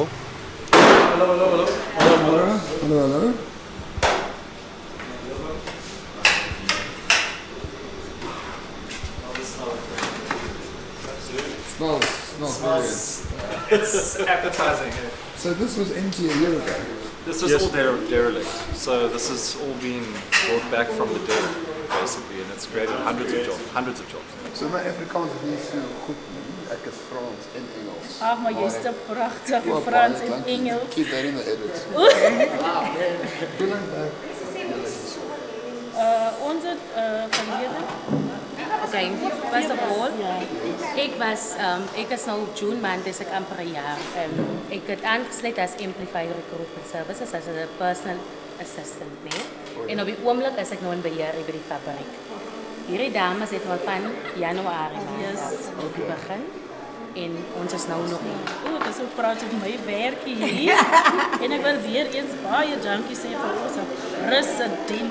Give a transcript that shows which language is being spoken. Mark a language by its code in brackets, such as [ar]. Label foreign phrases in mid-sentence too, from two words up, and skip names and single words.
[en] Hello. Smells It's appetizing. So this was empty a year ago? This was all derelict. So this has all been brought back from the dead, basically, and it's created hundreds of jobs. [af] So my Afrikaans is nie so goed nie. Ek is Frans en Engels. Ag, maar jy's te pragtig, Frans en Engels. [en] Keep that in the edit. [af] Ons het verlede. [en] Okay, first of all, [af] ek is nou June maand, is ek amper 'n jaar. Ek het aangesluit as Amplify Recruitment Services as 'n [en] personal assistant, [af] nee. En op die oomblik is ek nou in beheer by die fabriek. Hierdie dames het al van Januarie begin en ons is nou nog hier. Dit is so praat met my werk hier. En ek wil weer eens baie dankie sê vir ons resident.